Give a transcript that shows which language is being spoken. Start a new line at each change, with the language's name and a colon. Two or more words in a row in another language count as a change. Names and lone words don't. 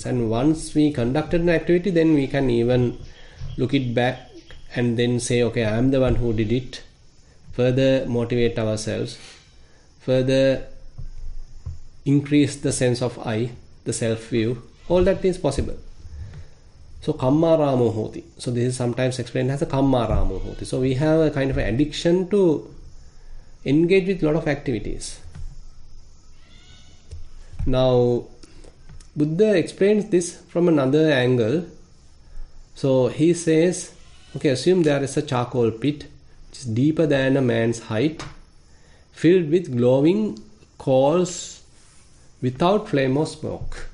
English: And once we conducted an activity, then we can even look it back and then say, okay, I am the one who did it. Further motivate ourselves, further increase the sense of I, the self-view. All that is possible. So
Pali: kammaramo hoti.
English: So this is sometimes explained as a
Pali: kammaramo hoti.
English: So we have a kind of an addiction to engage with a lot of activities. Now Buddha explains this from another angle. So he says, okay, assume there is a charcoal pit which is deeper than a man's height, filled with glowing coals without flame or smoke.